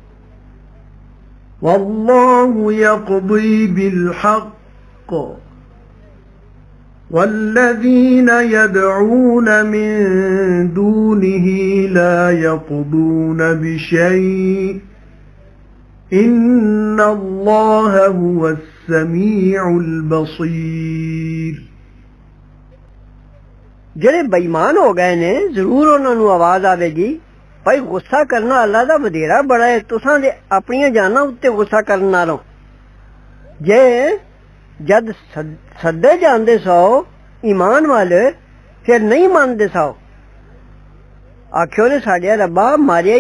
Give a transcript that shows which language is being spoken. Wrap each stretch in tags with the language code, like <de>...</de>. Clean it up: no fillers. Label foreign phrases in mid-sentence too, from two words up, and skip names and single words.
<ar>والله يقضي بالحق والذين يدعون من دونه لا يقضون بشيء إن الله هو السميع البصير</ar> <pa>ਜਿਹੜੇ ਬੇਈਮਾਨ ਹੋ ਗਏ ਨੇ ਜ਼ਰੂਰ ਉਹਨਾਂ ਨੂੰ ਆਵਾਜ਼ ਆਵੇਗੀ ਭਾਈ ਗੁੱਸਾ ਕਰਨਾ ਅੱਲਾ ਦਾ ਵਧੇਰਾ ਬੜਾ ਹੈ ਤੁਸਾਂ ਦੇ ਆਪਣੀਆਂ ਜਾਨਾਂ ਉੱਤੇ ਗੁੱਸਾ ਕਰਨ ਨਾਲੋਂ ਜੇ ਜਦ ਸੱਦੇ ਜਾਂਦੇ ਸੋ ਈਮਾਨ ਵਾਲੇ ਫਿਰ ਨਹੀਂ ਮੰਨਦੇ ਸੋ ਆਖਿਓ ਨੇ ਸਾਡੇ ਰੱਬਾ ਮਾਰਿਆ</pa>